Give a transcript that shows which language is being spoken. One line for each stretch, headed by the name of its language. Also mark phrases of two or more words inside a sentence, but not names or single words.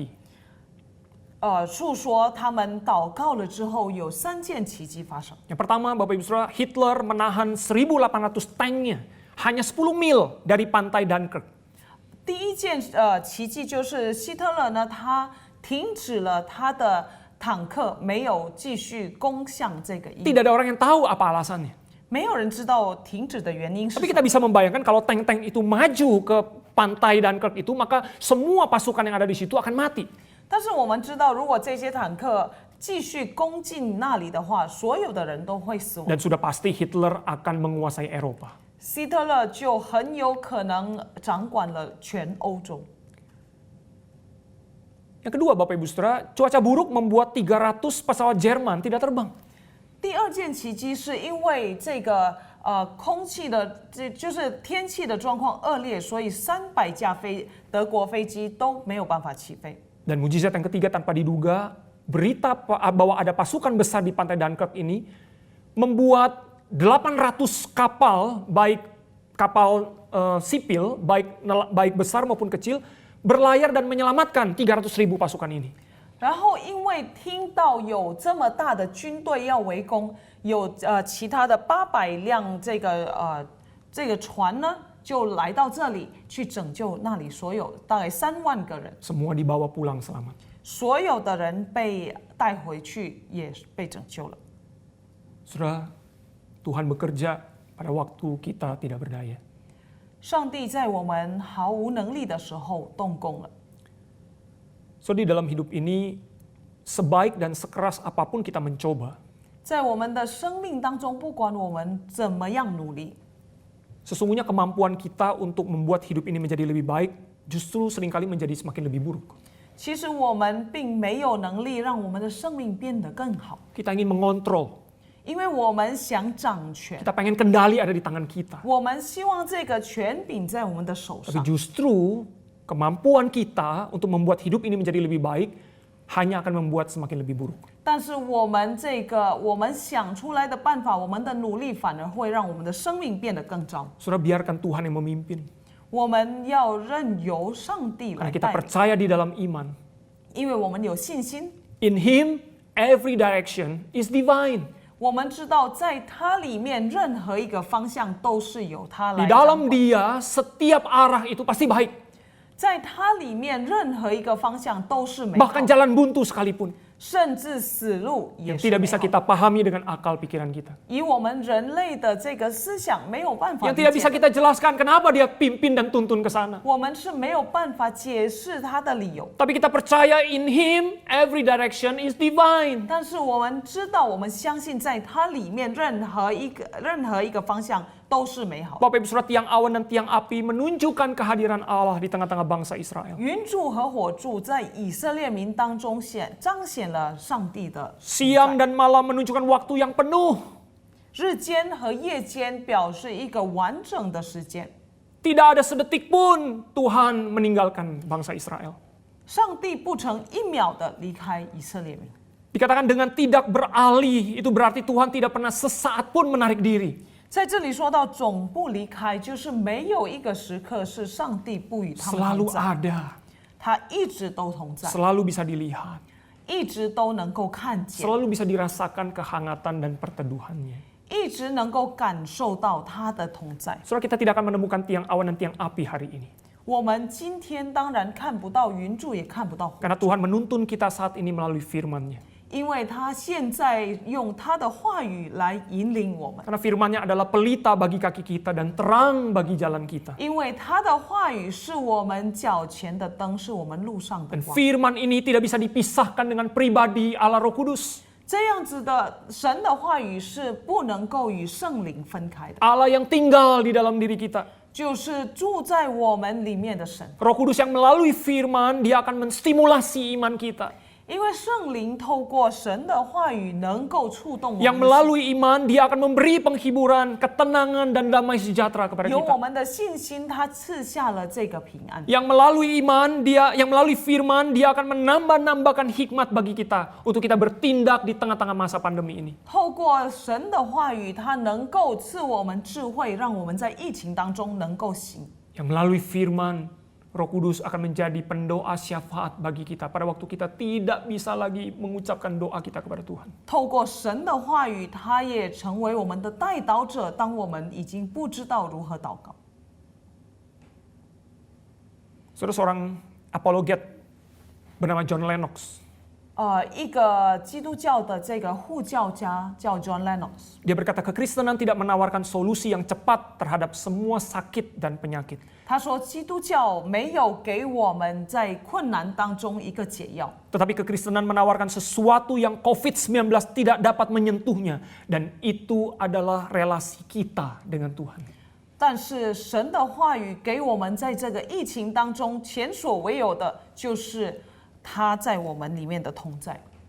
Chinese: 述说他们祷告了之后，有3件奇迹发生。
Indonesian: Yang pertama, Bapak Ibu Saudara, Hitler menahan 1.800 tanknya hanya 10 mil dari pantai Dunkirk.
Chinese: 第一件奇迹就是希特勒呢，他停止了他的坦克，没有继续攻向这个英国。
Indonesian: Tidak ada orang yang tahu apa alasannya.
Chinese: 没有人知道停止的原因是
Indonesian: Tapi
Chinese: 什
Indonesian: kita
Chinese: 么。
Indonesian: bisa membayangkan kalau tank-tank itu maju ke pantai Dunkirk itu, maka semua pasukan yang ada di situ akan mati.
Chinese: 但是我们知道，如果这些坦克继续攻进那里的话，所有的人都会死亡。
Indonesian: Dan sudah pasti Hitler akan menguasai Eropa.
Chinese: 希特勒就很有可能掌管了全欧洲。
Indonesian: Yang kedua, Bapak Ibu Saudara, cuaca buruk membuat 300 pesawat Jerman tidak terbang.
Chinese: 第二件奇迹是因为这个空气的就是天气的状况恶劣，所以300架德国飞机都没有办法起飞。
Indonesian: Dan mujizat yang ketiga tanpa diduga, berita bahwa ada pasukan besar di pantai Dunkirk ini membuat 800 kapal, baik kapal sipil, baik besar maupun kecil, berlayar dan menyelamatkan 300.000 pasukan ini.
Chinese: 然后因为听到有这么大的军队要围攻，有其他的800辆这个船呢，就来到这里去拯救那里所有大概3万个人，
Indonesian: Semua dibawa pulang selamat.
Chinese: 所有的人被带回去，也被拯救了。
Indonesian: Saudara, Tuhan bekerja pada waktu kita tidak berdaya.
Chinese: 上帝在我们毫无能力的时候动工了。
Indonesian: So di dalam hidup ini, sebaik dan sekeras apapun kita mencoba,
Chinese: 在我们的生命当中，不管我们怎么样努力，
Indonesian: sesungguhnya kemampuan kita untuk membuat hidup ini menjadi lebih baik justru seringkali menjadi semakin lebih buruk.
Chinese: 其实我们并没有能力让我们的生命变得更好，
Indonesian: Kita ingin mengontrol,
Chinese: 因为我们想掌权，
Indonesian: kita pengen kendali ada di tangan kita.
Chinese: 我们希望这个权柄在我们的手
Indonesian: Tapi
Chinese: 上。
Indonesian: justru kemampuan kita untuk membuat hidup ini menjadi lebih baik hanya akan membuat semakin lebih buruk.
Chinese: 但是我们想出来的办法，我们的努力反而会让我们的生命变得更糟。
Indonesian: Saudara, biarkan Tuhan yang memimpin.
Chinese: 我们要任由上帝
Indonesian: Karena
Chinese: 来
Indonesian: kita
Chinese: 带领，
Indonesian: percaya di dalam iman.
Chinese: 因为我们有信心，
English: In Him, every direction is divine.
Chinese: 我们知道在它里面任何一个方向都是由它
Indonesian: Di
Chinese: 来掌
Indonesian: dalam
Chinese: 管。
Indonesian: Dia, setiap arah itu pasti baik.
Chinese: 在它里面任何一个方向都是美好，
Indonesian: Bahkan jalan buntu sekalipun.
Chinese: 甚至死路也
Indonesian: Yang
Chinese: 是
Indonesian: tidak
Chinese: 美
Indonesian: bisa
Chinese: 好。
Indonesian: kita pahami dengan akal pikiran kita.
Chinese: 以我们人类的这个思想没有办法
Indonesian: Yang
Chinese: 理
Indonesian: tidak
Chinese: 解
Indonesian: bisa kita jelaskan kenapa Dia pimpin dan tuntun ke sana.
Chinese: 我们是没有办法解释它的理由。
Indonesian: Tapi kita percaya
English: in Him, every direction is divine.
Chinese: 但是我们知道，我们相信在它里面任何一个方向都是美好。
Indonesian: Bapak Ibu Saudara, tiang awan dan tiang api menunjukkan kehadiran Allah di tengah-tengah bangsa Israel.
Chinese: 云柱和火柱在以色列民当中彰显了上帝的存
Indonesian: Siang
Chinese: 在。
Indonesian: dan malam menunjukkan waktu yang penuh.
Chinese: 日间和夜间表示一个完整的时间。
Indonesian: Tidak ada sedetik pun Tuhan meninggalkan bangsa Israel.
Chinese: 上帝不曾1秒的离开以色列民。
Indonesian: Dikatakan dengan tidak beralih, itu berarti Tuhan tidak pernah sesaat pun menarik diri.
Chinese: 在这里说到总不离开，就是没有一个时刻是上帝不与他们
Indonesian: Selalu
Chinese: 同在，
Indonesian: ada,
Chinese: 他一直都同在，
Indonesian: selalu bisa dilihat,
Chinese: 一直都能够看见，
Indonesian: selalu bisa dirasakan kehangatan dan perteduhannya.
Chinese: 一直能够感受到他的同在。
Indonesian: Saudara, kita tidak akan menemukan tiang awan dan tiang api hari ini.
Chinese: 我们今天当然看不到云柱，也看不到火，
Indonesian: Karena Tuhan menuntun kita saat ini melalui firman-Nya.
Chinese: 因为他现在用他的话语来引领我们，
Indonesian: Karena firman-Nya adalah pelita bagi kaki kita dan terang bagi jalan kita.
Chinese: 因为他的话语是我们脚前的灯，是我们路上的
Indonesian: Dan
Chinese: 光。
Indonesian: firman ini tidak bisa dipisahkan dengan pribadi Allah Roh Kudus.
Chinese: 这样子的神的话语是不能够与圣灵分开的，
Indonesian: Allah yang tinggal di dalam diri kita.
Chinese: 就是住在我们里面的神。
Indonesian: Roh Kudus yang melalui firman, Dia akan menstimulasi iman kita.
Chinese: 因为圣灵透过神的话语能够触动我
Indonesian: Yang
Chinese: 们的心，
Indonesian: melalui iman, Dia akan memberi penghiburan, ketenangan, dan damai sejahtera kepada
Chinese: 有我
Indonesian: kita.
Chinese: 们的信心，他赐下了这个平安。
Indonesian: Yang melalui iman, yang melalui firman, Dia akan menambah-nambahkan hikmat bagi kita untuk kita bertindak di tengah-tengah masa pandemi ini.
Chinese: 透过神的话语，他能够赐我们智慧，让我们在疫情当中能够行。
Indonesian: Yang melalui firman, Roh Kudus akan menjadi pendoa syafaat bagi kita pada waktu kita tidak bisa lagi mengucapkan doa kita kepada Tuhan.
Chinese: 透过神的话语，他也成为我们的代祷者。当我们已经不知道如何祷告，
Indonesian: Saudara, seorang apologet bernama John Lennox.
Chinese: 一个基督教的这个护教家叫 John Lennox，
Indonesian: Dia berkata kekristenan tidak menawarkan solusi yang cepat terhadap semua sakit dan penyakit.
Chinese: 他说基督教没有给我们在困难当中一个解药，
Indonesian: Tetapi kekristenan menawarkan sesuatu yang COVID-19 tidak dapat menyentuhnya. Dan itu adalah relasi kita dengan Tuhan.
Chinese: 但是神的话语给我们在这个疫情当中前所未有的，就是他在我们里面的同在。